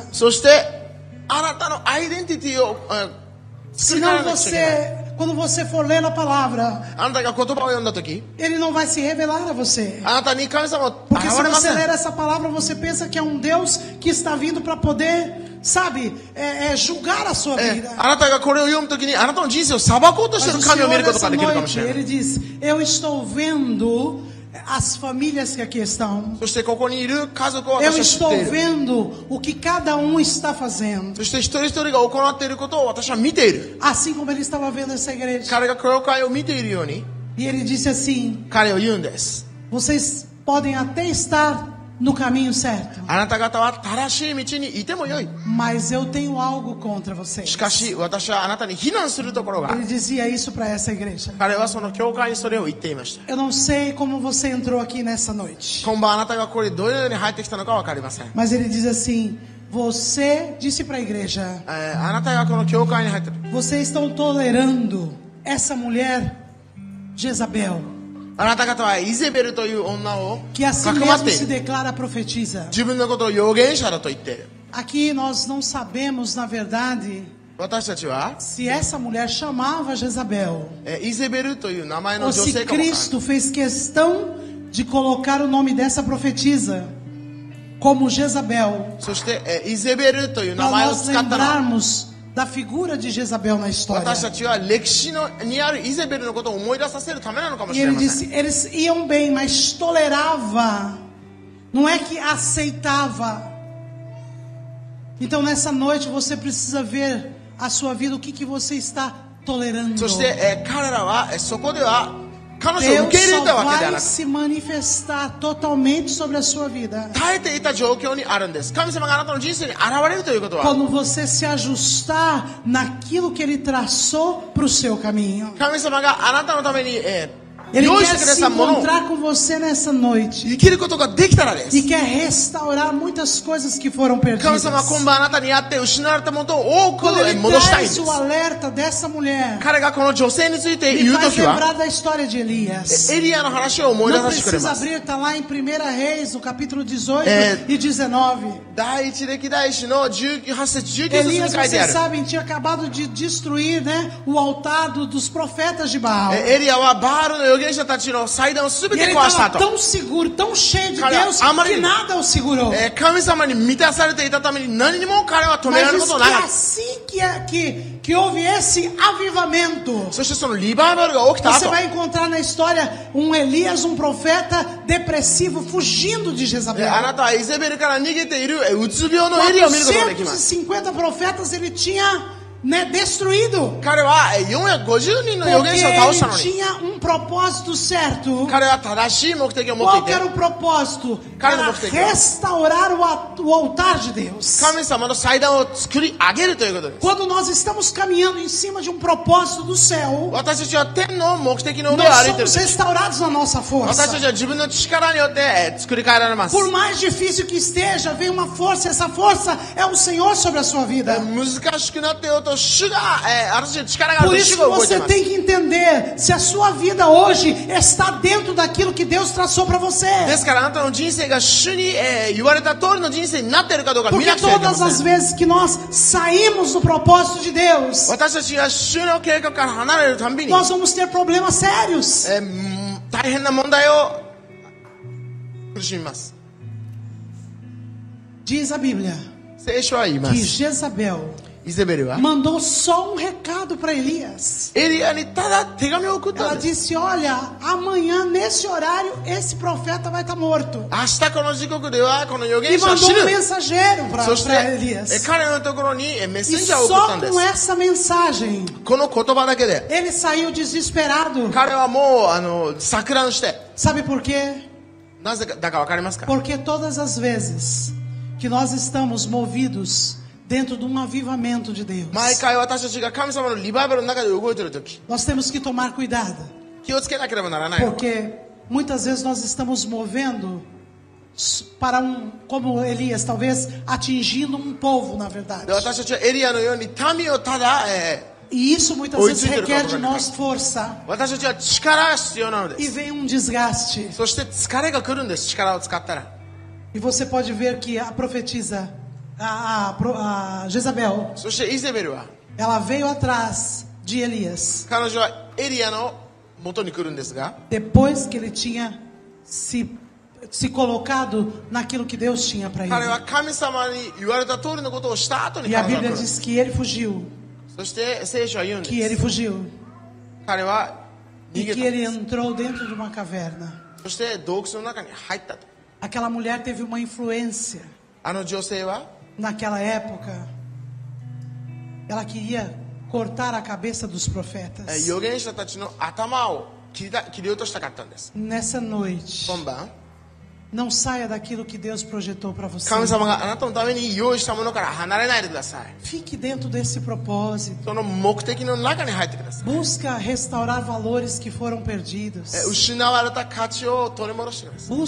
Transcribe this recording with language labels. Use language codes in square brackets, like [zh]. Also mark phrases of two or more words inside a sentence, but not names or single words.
[ja] そしてあなたのアイデンティティを作り変え [pt] Senão [ja] なくちゃいけない [pt] quando você for lendo a palavra, [ja] あなたが言葉を読んだ時 [pt] ele não vai se revelar a você. [ja] あなたに神様は [pt] Porque [ja] 現 [pt] se [ja] れま [pt] você [ja] せん [pt] ler essa palavra, você pensa que é um Deus que está vindo para poder, sabe, julgar a sua vida. [ja] あなたがこれを読む時にあなたの人生を裁こうとしてい [pt] Mas [ja] る [pt] o [ja] 神を見 [pt] Senhor [ja] ることが [pt] nessa [ja] できるかもし [pt] noite, [ja] れない [pt] ele diz, eu estou vendo as famílias que aqui estão. [ja] そしてここにいる家族を [pt] Eu [ja] 私は知 [pt] estou [ja] っている [pt] vendo o que cada um está fazendo. [ja] そして一人一人が行っていることを私は見ている [pt] Assim como ele estava vendo essa igreja. [ja] 彼が教会を見ているように [pt] E ele disse assim, [ja] 彼を言うんです [pt] vocês podem até estar no caminho certo, [ja] あなた方は正しい道にいてもよい [pt] mas eu tenho algo contra [ja] し [pt] vocês. [ja] かし私はあなたに非難するところがある [pt] Ele dizia isso para essa igreja. [ja] 彼はその教会にそれを言っていました [pt] Eu não sei como você entrou aqui nessa noite, [ja] 今晩あなたがここにどのように入ってきたのか分かりません [pt] mas ele diz assim, você disse para a igreja, [ja] あなたがこの教会に入った時 [pt] vocês estão tolerando essa mulher Jezabel, [ja] あなた方はイゼベルという女を [pt] que assim [ja] かくまっ [pt] mesmo [ja] てい [pt] se [ja] る [pt] declara profetiza. [ja] 自分のことを預言者だと言っている [pt] Aqui nós não sabemos, na verdade, [ja] 私たちは [pt] se essa mulher chamava Jezabel [ja] イゼベルという名前の [pt] ou [ja] 女 [pt] se [ja] 性かもわからない [pt] Cristo fez questão de colocar o nome dessa profetisa como Jezabel, [ja] そしてイゼベルという名 [pt] para [ja] 前を [pt] nós [ja] 使ったのは [pt] lembrarmos da figura de Jezabel na história. [ja] 私たちは歴史にあるイゼベルのことを思い出させるためなのかも [pt] E [ja] しれ [pt] ele [ja] ません [pt] disse, eles iam bem, mas tolerava, não é que aceitava. Então nessa noite você precisa ver a sua vida, o que você está tolerando. [ja] そして彼らはそこでは彼女を [pt] Deus [ja] 受け入れ [pt] só [ja] たわけでは [pt] vai [ja] なく [pt] se manifestar totalmente sobre a sua vida [ja] 耐えていた状況にあるんです神様があなたの人生に現れるということは [pt] quando você se ajustar naquilo que Ele traçou para o seu caminho. [ja] 神様があなたのために [pt] Ele [ja] 用意し [pt] quer [ja] てくだ [pt] se [ja] さったものを [pt] encontrar com você nessa noite [ja] 生きることができたらです [pt] e quer restaurar muitas coisas que foram [ja] 神 [pt] perdidas. [ja] 様は今晩あなたにあって失われたものを多く [pt] Quando Ele [ja] 戻したいんで [pt] traz [ja] す [pt] o alerta dessa mulher, [ja] 彼がこの女性について [pt] Ele [ja] 言う [pt] faz [ja] ときは [pt] lembrar da história de Elias. [ja] エリアの話を思い出 [pt] Não [ja] させてくれ [pt] precisa [ja] ます [pt] abrir, está lá em 1 Reis, no capítulo 18 É. e 19. [ja] 第一歴代史の18節19節に [pt] Elias, [ja] 書いてあ [pt] vocês [ja] る [pt] sabem, tinha acabado de destruir, né, o altar dos profetas de Baal. [ja] エリアはバールの預言者たちの祭壇を全 [pt] E [ja] て [pt] ele [ja] 壊した [pt] estava [ja] と [pt] tão seguro, tão cheio de Cara, Deus, amarelo. que nada o segurou. [ja] 神様に満たされていたために何にも彼は止めら [pt] Mas [ja] れる [pt] diz [ja] こと [pt] que [ja] なかった [pt] assim que houve esse avivamento, [ja] そしてそのリバイバルが起きた [pt] você [ja] 後 [pt] vai encontrar na história um Elias, um profeta depressivo, fugindo de Jezabel. [ja] あなたはイゼベルから逃げているうつ病のエリアを見ることができます [pt] 450 profetas ele tinha, né, destruído. [ja] 彼は450人の預 [pt] Porque [ja] 言者を倒したの [pt] ele [ja] に [pt] tinha um propósito certo. [ja] 彼は正しい目的を持って [pt] Qual [ja] い [pt] que [ja] て [pt] era o propósito? Cara, Era não gostei. restaurar o altar de Deus. [ja] 神様の祭壇を作り上げるということです [pt] Quando nós estamos caminhando em cima de um propósito do céu, [ja] 私たちは天の目的の上を [pt] nós [ja] 歩いている [pt] somos restaurados na nossa [ja] 私た [pt] força. [ja] ちは自分の力によって作り変えられます [pt] Por mais difícil que esteja, vem uma força. Essa força é o Senhor sobre a sua vida. [ja] 難しくなってようと主が私たちの力がある [pt] Por [ja] と [pt] isso [ja] 主 [pt] que [ja] が動いてい [pt] você [ja] ます [pt] tem que entender se a sua vida hoje está dentro daquilo que Deus traçou para [ja] で [pt] você. [ja] すからあなたの人生が主に言われた通りの人生になっているかどうか見 [pt] Porque [ja] なくてはいけま [pt] todas [ja] せ [pt] as [ja] ん [pt] vezes que nós saímos do propósito de Deus, [ja] 私たちが主の計画から離れるたんびに [pt] nós vamos ter problemas sérios. [ja] 大変な問題を苦しみます [pt] Diz a Bíblia [ja] 聖書は言いま [pt] que [ja] す。 [pt] Jezabel [ja] イゼベルは [pt] mandou só um recado para Elias. [ja] エリアにただ手紙を送ったん [pt] Ela [ja] です [pt] disse: olha, amanhã nesse horário esse profeta vai estar morto. [ja] 明日この時刻ではこの預 [pt] E [ja] 言者は [pt] mandou [ja] 死 [pt] um [ja] ぬ [pt] mensageiro [ja] そして [pt] para Elias. [ja] 彼のところにメッ [pt] E [ja] センジャーを送ったん [pt] só [ja] で [pt] com [ja] す [pt] essa mensagem [ja] この言葉だけで [pt] ele saiu desesperado. [ja] 彼はもう錯乱して [pt] Sabe por quê? [ja] なぜだかわかりますか [pt] Porque todas as vezes que nós estamos movidos dentro de um avivamento de Deus, [ja] 毎回私たちが神様のリバイバルの中で動いているとき [pt] nós temos que tomar cuidado. [ja] 気をつけなければならない [pt] Porque muitas vezes nós estamos movendo para como Elias, talvez atingindo um povo, na verdade. [ja] で私たちはエリアのように民をただ、 [pt] E isso muitas vezes requer de nós força. [ja] 私たちは力が必要なので [pt] E [ja] す [pt] vem um desgaste. [ja] そして疲れが来るんです力を使ったら [pt] E você pode ver que a profetisa, a Jezabel, [ja] そしてイゼベルは [pt] ela veio atrás de Elias [ja] 彼女はエリアの元に来るんですが [pt] depois que ele tinha se colocado naquilo que Deus tinha para [ja] 彼 [pt] ele. [ja] は神様に言われた通りのことをした後に [pt] E a [ja] 彼女が [pt] Bíblia [ja] 来る [pt] diz que ele fugiu, [ja] そして聖書は言うんで [pt] que ele [ja] す [pt] fugiu, [ja] 彼は [pt] e [ja] 逃げ [pt] que [ja] た [pt] ele entrou dentro de uma caverna. [ja] そして洞窟の中に入ったと [pt] Aquela mulher teve uma influência [ja] あの女性は [pt] naquela época. Ela queria cortar a cabeça dos profetas. [ja] 預言者たちの頭を切り落としたかったんです [pt] Nessa noite, [ja] 今晩 [pt] não saia daquilo que Deus projetou para você. [ja] 神様があなたのために用意したものから離れないでください [pt] Fique dentro desse propósito. [ja] その目的の中に入ってください [pt] Busca restaurar valores que foram perdidos. [ja] 失われた価値を取り戻してください